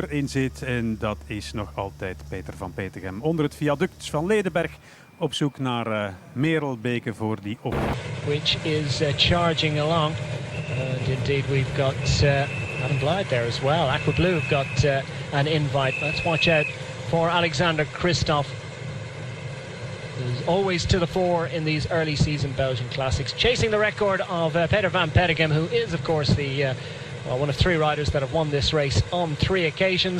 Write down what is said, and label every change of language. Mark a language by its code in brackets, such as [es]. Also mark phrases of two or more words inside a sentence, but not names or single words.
[nl] zit. En dat is nog altijd Peter van Petegem onder het viaduct van Ledenberg. Op zoek naar Merelbeke voor die op. [en] Which is charging along. And indeed we've got Adam Blythe there as well. Aqua Blue have got an invite. Let's watch out for Alexander Christoph, who's always to the fore in these early season Belgian classics, chasing the record of Peter van Petegem, who is of course the one of 3 riders that have won this race on 3 occasions.